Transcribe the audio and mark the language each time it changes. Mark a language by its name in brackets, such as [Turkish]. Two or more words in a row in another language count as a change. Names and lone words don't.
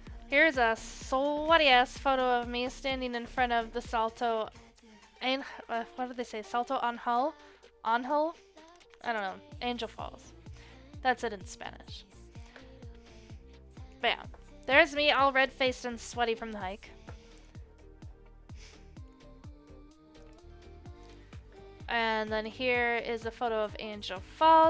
[English] Here's a sweaty ass photo of me standing in front of the Salto. And what did they say? Salto Anhel? Anhel? I don't know. Angel Falls. That's it in Spanish. But yeah, there's me all red-faced and sweaty from the hike. And then here is a photo of Angel Falls.